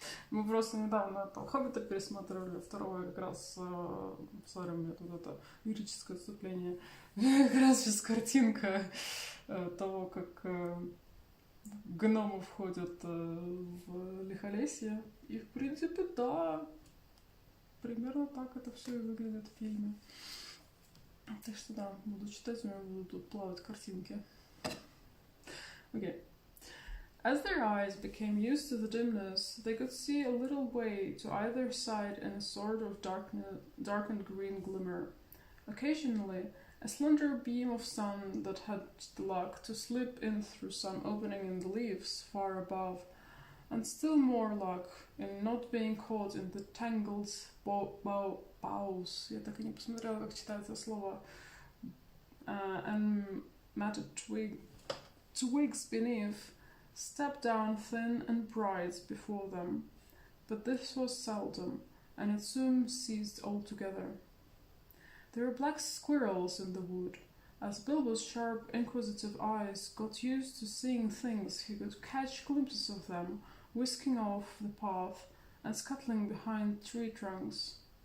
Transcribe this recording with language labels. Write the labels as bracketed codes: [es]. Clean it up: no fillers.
[ru] Мы просто недавно Хоббита пересматривали, второе как раз, сори, у меня тут это лирическое отступление, как раз сейчас картинка того, как гномы входят в Лихолесье. И, в принципе, да, примерно так это все и выглядит в фильме. Так что да, буду читать, у меня будут тут плавать картинки. [en] Okay. As their eyes became used to the dimness, they could see a little way to either side in a sort of darkened green glimmer. Occasionally, a slender beam of sun that had the luck to slip in through some opening in the leaves far above, and still more luck in not being caught in the tangled boughs. [ru] Я так и не посмотрела, как читается слово. [en] And matted twigs beneath, stepped down thin and bright before them. But this was seldom, and it soon ceased altogether. There were black squirrels in the wood. As Bilbo's sharp, inquisitive eyes got used to seeing things, he could catch glimpses of them, whisking off the path and scuttling behind tree trunks.